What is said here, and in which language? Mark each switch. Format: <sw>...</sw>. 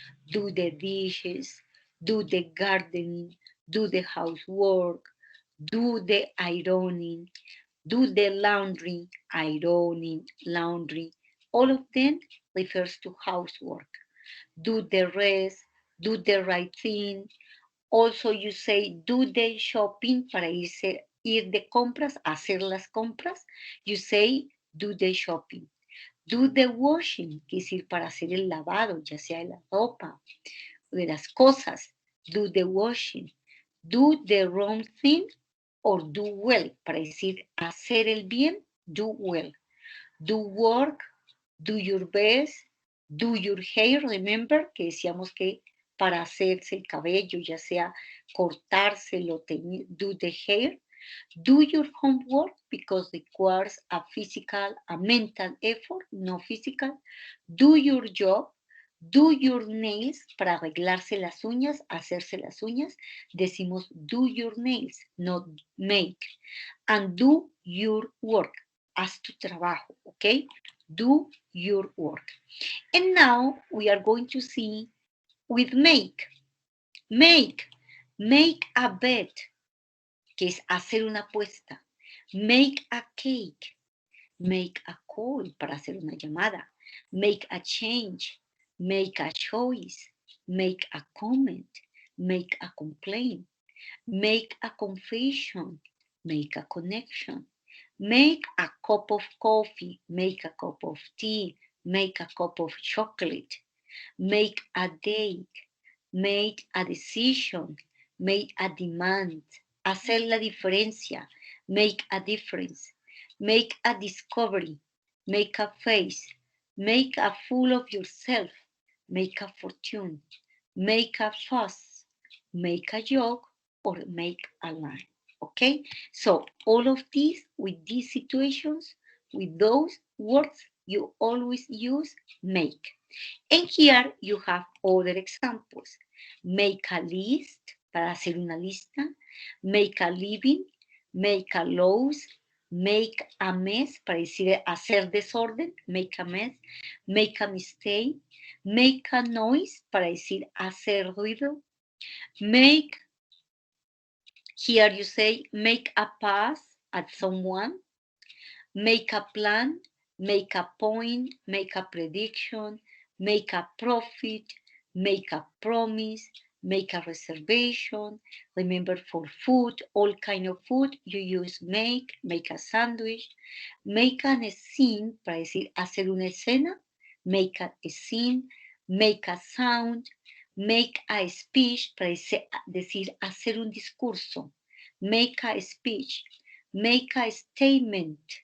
<en>Do the dishes, do the gardening, do the housework, do the ironing, Do the laundry, ironing, laundry. All of them refers to housework. Do the rest, do the right thing. Also you say do the shopping</en> <es>para ir de compras, hacer las compras.</es> <en>You say do the shopping. Do the washing,</en> <es>que es decir, para hacer el lavado, ya sea de la ropa o de las cosas.</es> <en>Do the washing. Do the wrong thing or do well,</en> <es>para decir hacer el bien,</es> <en>do well. Do work, do your best, do your hair.</en> <es>Remember que decíamos que para hacerse el cabello, ya sea cortárselo,</es> <en>do the hair. Do your homework because requires a physical, a mental effort, no physical. Do your job. Do your nails</en> <es>para arreglarse las uñas, hacerse las uñas. Decimos</es> <en>do your nails, not make. And do your work.</en> <es>Haz tu trabajo, ¿ok?</es> <en>Do your work. And now we are going to see with make. Make a bed,</en> <es>que es hacer una apuesta.</es> <en>Make a cake. Make a call,</en> <es>para hacer una llamada.</es> <en>Make a change. Make a choice. Make a comment. Make a complaint. Make a confession. Make a connection. Make a cup of coffee. Make a cup of tea. Make a cup of chocolate. Make a date. Make a decision. Make a demand.</en> <es>Hacer la diferencia.</es> <en>Make a difference. Make a discovery. Make a face. Make a fool of yourself. Make a fortune. Make a fuss. Make a joke or make a lie. Okay? So all of these, with these situations, with those words, you always use make. And here you have other examples. Make a list,</en> <es>para hacer una lista.</es> <en>Make a living. Make a loss. Make a mess,</en> <es>para decir hacer desorden.</es> <en>Make a mess. Make a mistake. Make a noise,</en> <es>para decir hacer ruido.</es> <en>Make, here you say, make a pass at someone. Make a plan. Make a point. Make a prediction. Make a profit. Make a promise. Make a reservation. Remember, for food, all kind of food, you use make a sandwich. Make an scene,</en> <es>para decir hacer una escena.</es> <en>Make a scene. Make a sound. Make a speech,</en> <es>para decir hacer un discurso.</es> <en>Make a speech. Make a statement.</en>